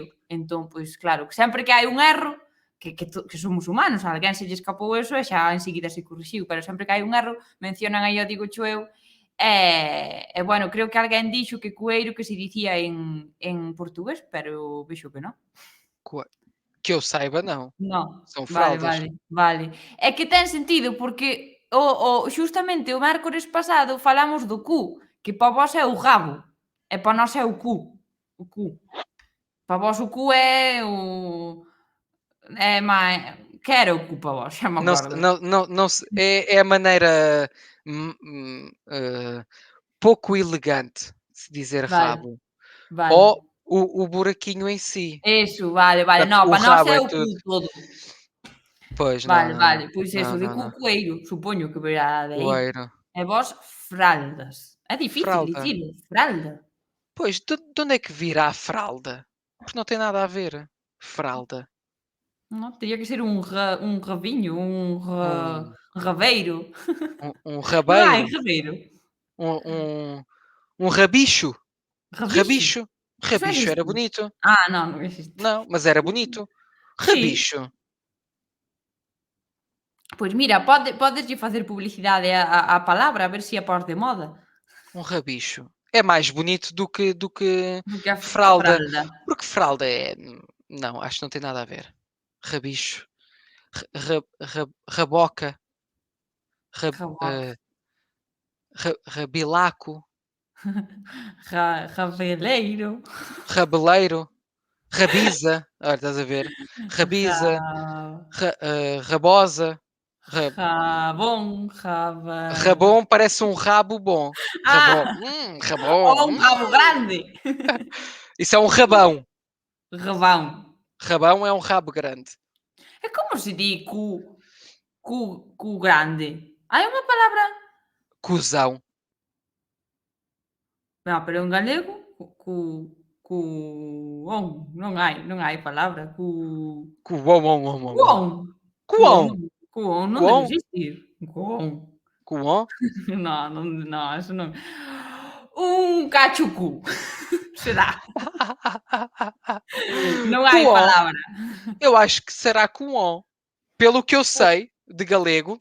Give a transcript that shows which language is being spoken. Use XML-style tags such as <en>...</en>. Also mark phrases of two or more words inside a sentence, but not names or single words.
<gl>Entón, pois claro, que sempre que hai un erro, que somos humanos, a alguén se lle escapou eso e xa enseguida se corrixiu, pero sempre que hai un erro mencionan aí o digocho eu, e bueno, creo que alguén dixo que cueiro que se dicía en portugués, pero vexo que non.</gl> <pt>Que eu saiba, não.</pt> <gl>Non,</gl> <pt>São</pt> <gl>vale,</gl> <pt>fraldas.</pt> <gl>vale, vale. É que ten sentido porque xustamente o mércores pasado falamos do cu, que para vós é o rabo, e para nós é o cu. O cu. Para vós o cu é o é mai que era o cu para vós? Xa me</gl> <pt>Não, acordo. é a maneira pouco elegante de se dizer</pt> <gl>Vale,</gl> <pt>rabo.</pt> <gl>vale.</gl> <pt>Ou o buraquinho em si.</pt> <gl>Eso, vale, vale.</gl> <pt>Portanto,</pt> <gl>No,</gl> <pt>o para nós rabo é é o cu tudo.</pt> <gl>todo. Pois, Vale, vale. Pois eso,</gl> <pt>não, de não, não.</pt> <gl>cueiro, supoño que verá de aí.</gl> <pt>Coeiro.</pt> <gl>E vós fraldas. É difícil</gl> <pt>Fralda.</pt> <gl>dicilo, fralda.</gl> <pt>Pois, de onde é que virá a fralda? Porque não tem nada a ver. Fralda. Não, teria que ser um ravinho, Um, raveiro. um Não há rabeiro. raveiro? Um, um, um rabicho. Rabicho? Rabicho. Isso não Rabicho era existe. bonito. Ah, não, não existe. Não, mas era bonito. Sim. Rabicho.</pt> <gl>Pois mira, podeslle facer publicidade á palavra, a ver se a pós de moda,</gl> <pt>Um rabicho. É mais bonito do que do que a fralda. fralda. Porque fralda é. Não, acho que não tem nada a ver. Rabicho. Raboca. Raboca. Eh, rabilaco. Raveleiro. Rabeleiro. Rabiza. Olha, estás a ver? Rabiza. Ra Rabosa. Ra-</pt> <gl>rabón, raba</gl> <pt>Rabom parece um rabo bom. Rabom. ah, Rabom.</pt> <gl>ou un rabo grande.</gl> <pt>Isso é um rabão. Rabão. Rabão é um rabo grande.</pt> <gl>E como se di cu grande? Hai unha palabra</gl> <pt>Cusão.</pt> <gl>non, pero en galego cuón, non hai palabra,</gl> <pt>Cuom.</pt> <gl>cuón, cuón,</gl> <pt>Cuom.</pt> <gl>cuón non debe</gl> <pt>Cuom.</pt> <gl>existir. Cuón.</gl> <pt>Cuom.</pt> <gl>Non, eso non. Un cachucú, será, non hai</gl> <pt>Cuom.</pt> <gl>palabra.</gl> <pt>Eu acho que será cuom. Pelo que eu sei de galego,</pt>